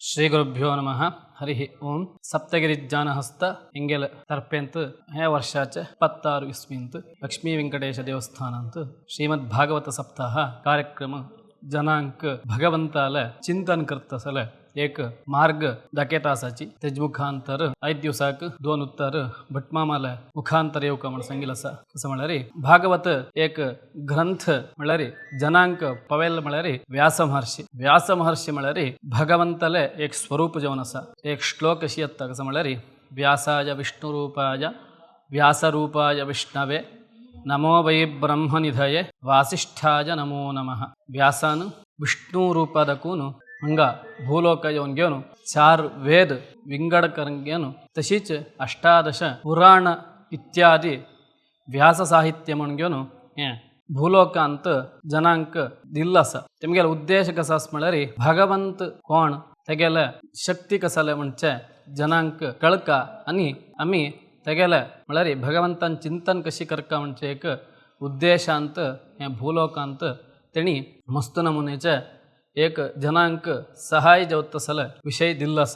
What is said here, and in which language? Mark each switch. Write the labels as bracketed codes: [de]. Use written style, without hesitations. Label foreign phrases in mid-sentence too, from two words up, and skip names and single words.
[sa] श्रीगुरुभ्यो नमः हरि ओम [kok] सप्तगिरिज्ञानहस्त इंगेल तर्पेंत हे वर्षाच 26 इस्वींत लक्ष्मी वेंकटेश देवस्थानंत श्रीमद्भागवत सप्ताह कार्यक्रम जनांक भगवंताला चिंतन करतसले एक मार्ग दाखयतासाची तेज मुखांतर 5 दिवसाक 2 उत्तर भटमामाला मुखांतर येवका म्हण सांगिल्लें आसा. कसं म्हळ्यार भागवत एक ग्रंथ म्हळ्यार जनांक पवेल म्हळ्यार व्यास महर्षी म्हळ्यार भगवंताले एक स्वरूप जावन आसा. एक श्लोक अशी येता कसं म्हळ्यार [sa] व्यासाय विष्णुरूपाय व्यासरूपाय विष्णवे नमो वै ब्रह्मनिधये वासिष्ठाय नमो नमः. [kok] व्यासान विष्णु रूपादकून हंगा भूलोक येवन घेवन 4 वेद विंगड करून घेवन तशीच 18 पुराण इत्यादी व्यास साहित्य म्हणून घेवन हे भूलोकांत जनांक दिल्लो आसा. तेमगेलो उद्देश कसो आसा म्हळ्यार भगवंत कोण तेगेले शक्ती कसले म्हणचे जनांक कळका आनी आमी तेगेले म्हळ्यार भगवंतान चिंतन कशी करता म्हणचे एक उद्देशांत हे भूलोकांत तेणी मस्त नमुनेचे एक जनांक सहाय जावतसले विषय दिल्लो आसा.